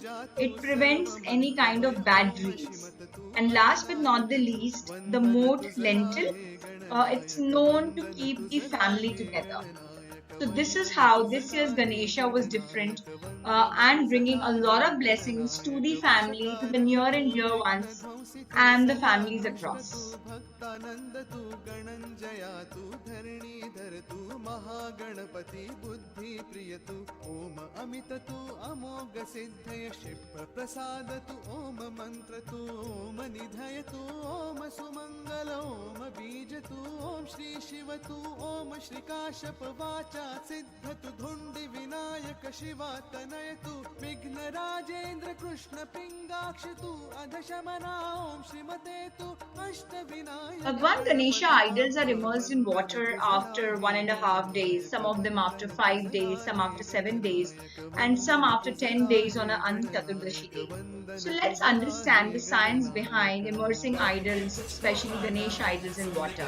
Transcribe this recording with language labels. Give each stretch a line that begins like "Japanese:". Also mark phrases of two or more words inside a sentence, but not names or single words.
English: It prevents any kind of bad dreams. And last but not the least, the moat lentil, it's known to keep the family together. So this is how this year's Ganesha was different and bringing a lot of blessings to the family, to the near and dear ones and the families across.
Marathi: भक्तानंद तू गणंजया तू धरणीधर तू महागणपती बुद्धि प्रिय तू ओम अमित तू अमोघ सिद्धय क्षिप्र प्रसाद तू ओम मंत्र तू ओम निधय तू ओम सुमंगल ओम बीज तू ओम श्री शिव तू ओम श्रीकाश्यप वाचा सिद्ध तू धुंडि विनायक शिवा तनय तू विघ्न राजेंद्र कृष्ण पिंगाक्ष तू अधशमना ओम श्रीमते तू अष्ट विनायक.
English: Bhagwan Ganesha idols are immersed in water after 1.5 days, some of them after 5 days, some after 7 days, and some after 10 days on an Anant Chaturdashi day. So let's understand the science behind immersing idols, especially Ganesha idols, in water.